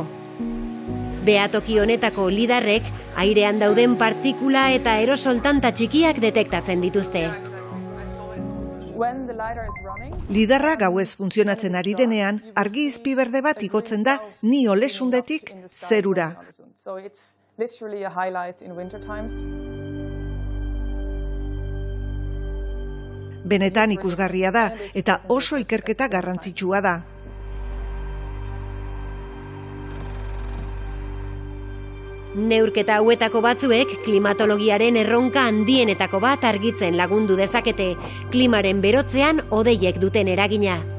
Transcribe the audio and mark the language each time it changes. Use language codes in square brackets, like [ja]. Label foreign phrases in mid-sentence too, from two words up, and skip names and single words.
[eu] Behatoki honetako lidarrek airean dauden partikula eta aerosol tanta txikiak detektatzen dituzte. Lidarra gauez funtzionatzen ari denean, argi izpi berde bat igotzen da Nio lesundetik zerura. [en] literally a highlight in winter times. [eu] Benetan ikusgarria da eta oso ikerketa garrantzitsua da. Neurketa hauetako batzuek klimatologiaren erronka handienetako bat argitzen lagundu dezakete, klimaren berotzean hodeiek duten eragina.